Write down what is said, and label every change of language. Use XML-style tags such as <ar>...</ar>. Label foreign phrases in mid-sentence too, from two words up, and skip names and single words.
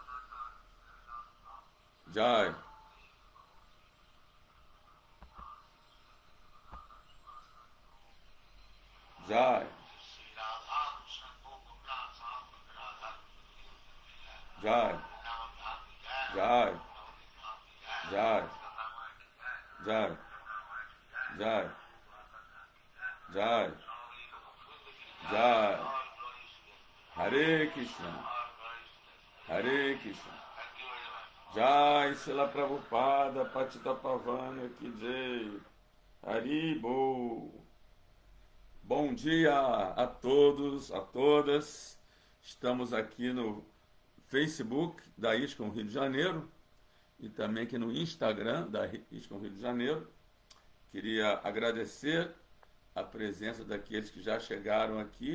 <sa>Jai Jai Jai Jai Jai Jai Jai Jai Jai Hare Krishna Hare Krishna Jai Srila Prabhupada Patita Pavana Ki Jai Haribo!</sa> <pt>Bom dia a todos, a todas. Estamos aqui no Facebook da ISCOM Rio de Janeiro e também aqui no Instagram da ISCOM Rio de Janeiro. Queria agradecer a presença daqueles que já chegaram aqui.</pt>